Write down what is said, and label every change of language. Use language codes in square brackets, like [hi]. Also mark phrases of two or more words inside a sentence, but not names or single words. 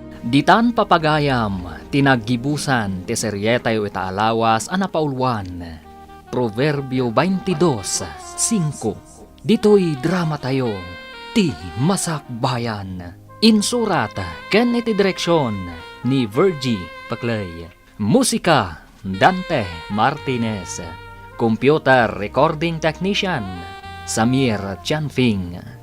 [ilo] Ditan papagayam, tinaggibusan ti seryetayo ita a lawas a napaulwan. Proverbio twenty-two cinco. Ditoy drama tayo, ti Masakbayan. Insurat ken iti direksyon ni Virgie Paclay. Musika, Dante Martinez. [en] Computer recording technician, Samir Chanfing.